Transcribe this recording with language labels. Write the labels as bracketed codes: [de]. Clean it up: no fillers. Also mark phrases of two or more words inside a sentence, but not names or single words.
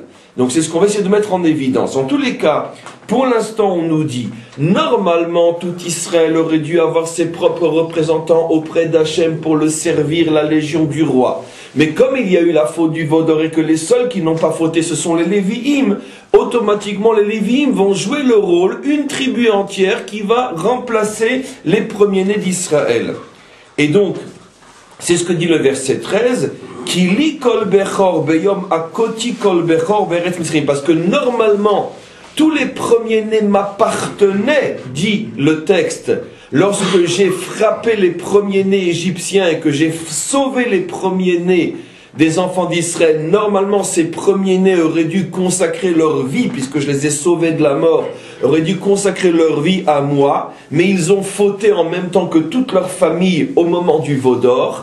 [fr] Donc c'est ce qu'on va essayer de mettre en évidence. En tous les cas, pour l'instant on nous dit, normalement tout Israël aurait dû avoir ses propres représentants auprès d'Hachem pour le servir, la légion du roi. Mais comme il y a eu la faute du Vaudor et que les seuls qui n'ont pas fauté ce sont les Lévi'im, automatiquement les Lévi'im vont jouer le rôle, une tribu entière qui va remplacer les premiers-nés d'Israël. Et donc, c'est ce que dit le verset 13, [he] כי לי כל בכור ביום הכותי כל בכור בארץ מצרים. [fr] Parce que normalement, tous les premiers-nés m'appartenaient, dit le texte. Lorsque j'ai frappé les premiers-nés égyptiens et que j'ai sauvé les premiers-nés des enfants d'Israël, normalement ces premiers-nés auraient dû consacrer leur vie, puisque je les ai sauvés de la mort, auraient dû consacrer leur vie à moi, mais ils ont fauté en même temps que toute leur famille au moment du Vaudor.